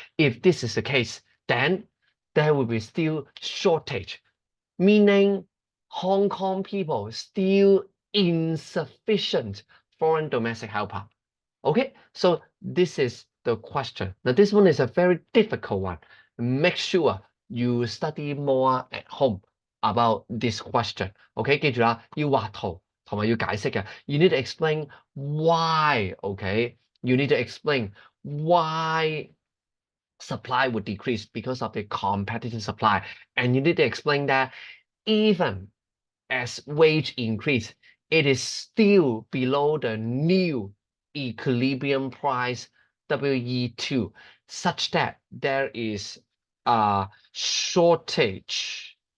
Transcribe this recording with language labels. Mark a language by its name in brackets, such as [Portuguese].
[English] If this is the case, then there will be still shortage, meaning Hong Kong people still insufficient foreign domestic helper. Okay, so this is the question. Now this one is a very difficult one. Make sure you study more at home about this question. [Cantonese] Okay, 記住啦，要畫圖同埋要解釋嘅。 [English] You need to explain why. Okay, you need to explain why supply would decrease because of the competitive supply, and you need to explain that even as wage increase, it is still below the new equilibrium price WE2, such that there is a shortage